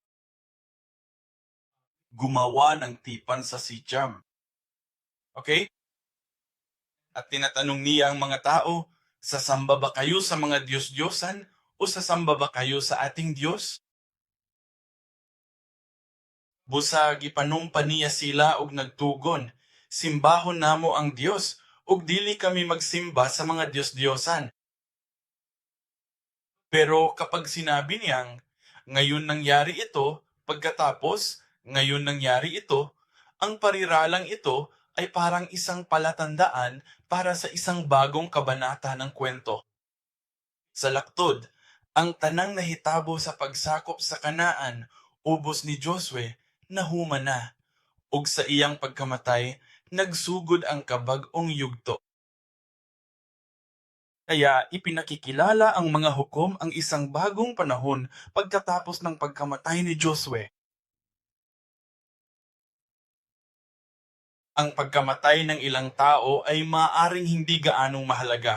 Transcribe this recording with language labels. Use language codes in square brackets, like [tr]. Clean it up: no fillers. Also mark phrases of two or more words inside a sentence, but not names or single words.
[tl] Gumawa ng tipan sa Sichem. Okay? At tinatanong niya ang mga tao, sasamba ba kayo sa mga Diyos-Diyosan o sasamba ba kayo sa ating Diyos? [ceb] Busag ipanumpa niya sila og nagtugon, simbahon namo ang Dios ug dili kami magsimba sa mga Diyos-Diyosan. [tl] Pero kapag sinabi niyang, ngayon nangyari ito, ngayon nangyari ito, ang pariralang ito ay parang isang palatandaan para sa isang bagong kabanata ng kwento. [ceb] Sa laktod, ang tanang nahitabo sa pagsakop sa Kanaan, ubos ni Josue, nahuma na, ug sa iyang pagkamatay, nagsugod ang kabag-ong yugto. [tl] Kaya ipinakikilala ang mga hukom ang isang bagong panahon pagkatapos ng pagkamatay ni Josue. Ang pagkamatay ng ilang tao ay maaaring hindi gaanong mahalaga.